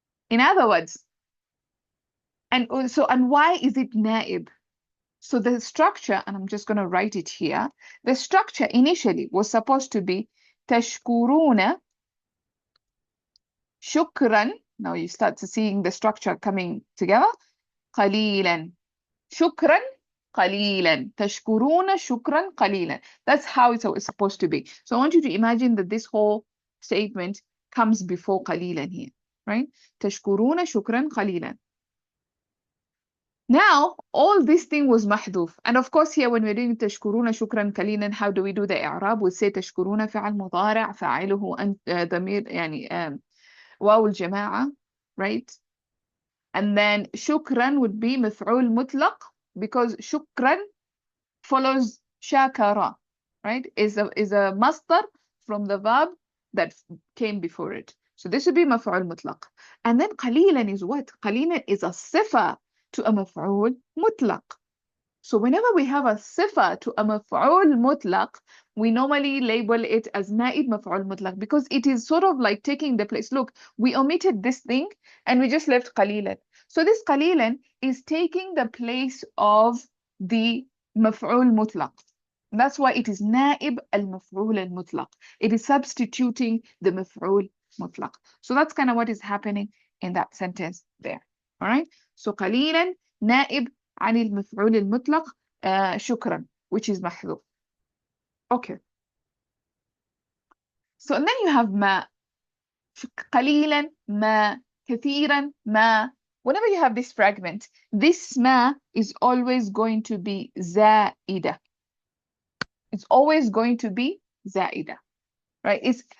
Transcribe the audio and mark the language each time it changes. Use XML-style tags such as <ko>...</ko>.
<en>In other words, and why is it نائب? So the structure, and I'm just going to write it here, the structure initially was supposed to be</en> <ar>تشكرون شكرا.</ar> <en>Now you start to seeing the structure coming together.</en> <ar>قليلا شكرا قليلا تشكرون شكرا قليلا.</ar> <en>That's how it's supposed to be. So I want you to imagine that this whole statement comes before قليلا here, right?</en> <ar>تشكرون شكرا قليلا.</ar> <en>Now, all this thing was محذوف. And of course, here when we're doing</en> <ar>تشكرون شكرا قليلا,</ar> <en>how do we do the إعراب? We say</en> <ar>تشكرون فعل مضارع فاعله ضمير يعني واو الجماعة, right?</ar> <en>And then شكرا would be</en> <ar>مفعول مطلق</ar> <en>because شكرا follows شاكرا, right? Is a masdar from the verb that came before it. So this would be</en> <ar>مفعول مطلق.</ar> <en>And then قليلا is what? قليلا is a صفة to a مفعول مطلق. So whenever we have a sifa to a maf'ul mutlaq, we normally label it as naib maf'ul mutlaq because it is sort of like taking the place. Look, we omitted this thing and we just left qalilan. So this qalilan is taking the place of the maf'ul mutlaq. That's why it is naib al-maf'ul al-mutlaq. It is substituting the maf'ul mutlaq. So that's kind of what is happening in that sentence there. All right.</en> <ar>So قليلا نائب عن المفعول المطلق شكرا,</ar> <en>which is</en> <ar>محذوف.</ar> <en>Okay. So and then you have ما.</en> <ar>قليلا ما, كثيرا ما.</ar> <en>Whenever you have this fragment, this ما is always going to be زائدة. It's always going to be زائدة. Right?</en>